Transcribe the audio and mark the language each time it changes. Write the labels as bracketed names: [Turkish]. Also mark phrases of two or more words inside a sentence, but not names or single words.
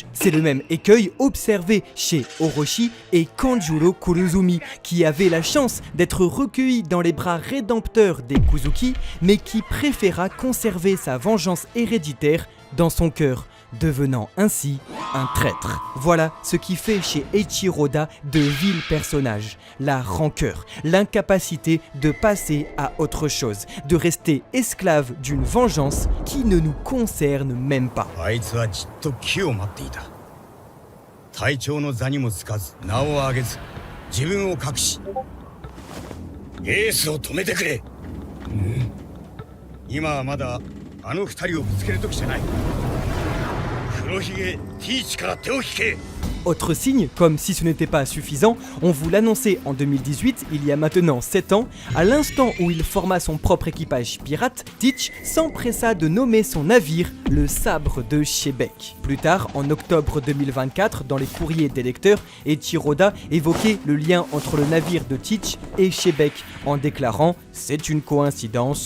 [French] C'est le même écueil observé chez Orochi et Kanjuro Kurozumi, qui avait la chance d'être recueilli dans les bras rédempteurs des Kuzuki, mais qui préféra conserver sa vengeance héréditaire dans son cœur, devenant ainsi un traître. Voilà ce qui fait chez Eiichiro Oda de vils personnages, la rancœur, l'incapacité de passer à autre chose, de rester esclave d'une vengeance qui ne nous concerne même pas. [Japanese] 隊長の座にもつかず名を上げず自分を隠しエースを止めてくれ、今はまだあの二人をぶつける時じゃない。黒ひげティーチから手を引け。 [French] Autre signe, comme si ce n'était pas suffisant, on vous l'annonçait en 2018, il y a maintenant 7 ans, à l'instant où il forma son propre équipage pirate, Teach s'empressa de nommer son navire le Sabre de Shebeck. Plus tard, en octobre 2024, dans les courriers des lecteurs, Eiichiro Oda évoquait le lien entre le navire de Teach et Shebeck, en déclarant « c'est une coïncidence ».